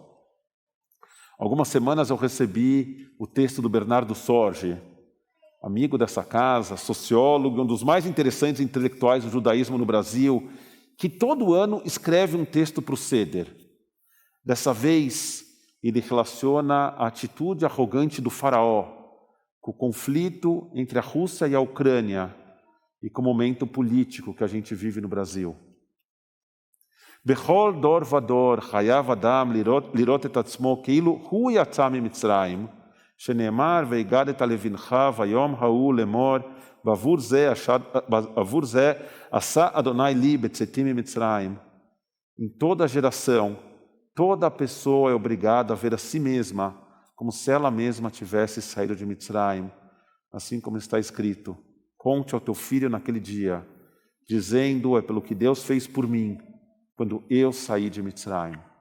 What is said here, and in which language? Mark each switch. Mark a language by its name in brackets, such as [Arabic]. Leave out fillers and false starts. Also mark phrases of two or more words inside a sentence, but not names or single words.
[Portuguese] Algumas semanas eu recebi o texto do Bernardo Sorge, amigo dessa casa, sociólogo, um dos mais interessantes intelectuais do judaísmo no Brasil, que todo ano escreve um texto para o Seder. Dessa vez, ele relaciona a atitude arrogante do faraó com o conflito entre a Rússia e a Ucrânia e com o momento político que a gente vive no Brasil. [Hebrew] בכל דור ודור חייב אדם לראות את עצמו כאילו הוא יצא ממצרים שנאמר והגדת לבנך ביום ההוא לאמור בעבור זה עשה אדוני לי בצאתי ממצרים. [Portuguese] Em toda geração, toda pessoa é obrigada a ver a si mesma como se ela mesma tivesse saído de Mitzrayim, assim como está escrito: conte ao teu filho naquele dia, dizendo: é pelo que Deus fez por mim, quando eu saí de Mitzrayim.